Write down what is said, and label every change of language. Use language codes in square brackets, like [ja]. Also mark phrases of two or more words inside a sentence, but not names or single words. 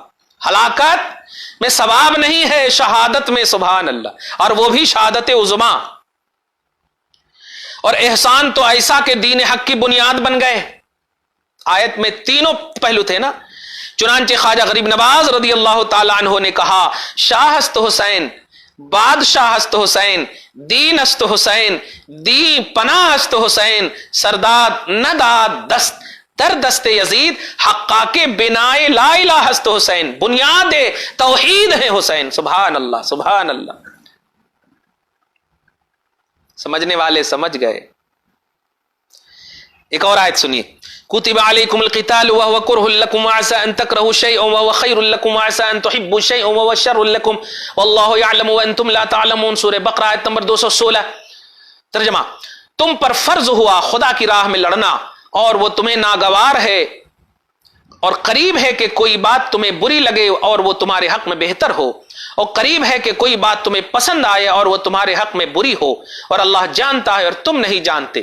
[ur] ہلاکت میں ثواب نہیں ہے، شہادت میں، [ar] سبحان اللہ، [ur] اور وہ بھی شہادت عظمیٰ۔ اور احسان تو ایسا کہ دین حق کی بنیاد بن گئے۔ آیت میں تینوں پہلو تھے نا، چنانچہ خواجہ غریب نواز رضی اللہ تعالی عنہ نے کہا [fa] شاہ است حسین، بادشاہ است حسین، [ur] دین است حسین، دی پناہ است حسین، سرداد نداد دست در دست یزید، حقا کے بنائے لا الہ است حسین، بنیاد توحید ہے حسین۔ [ar] سبحان اللہ سبحان اللہ۔ [ur] سمجھنے والے سمجھ گئے۔ ایک اور آیت سنیے، [ar] کتب علیکم القتال وهو کرہ لکم وعسى ان تکرہوا شیئا وهو خیر لکم وعسى ان تحبوا شیئا وهو شر لکم واللہ یعلم وانتم لا تعلمون، [ur] سورہ بقرہ آیت نمبر 216۔ ترجمہ، تم پر فرض ہوا خدا کی راہ میں لڑنا اور وہ تمہیں ناگوار ہے اور قریب ہے کہ کوئی بات تمہیں بری لگے اور وہ تمہارے حق میں بہتر ہو، اور قریب ہے کہ کوئی بات تمہیں پسند آئے اور وہ تمہارے حق میں بری ہو، اور اللہ جانتا ہے اور تم نہیں جانتے۔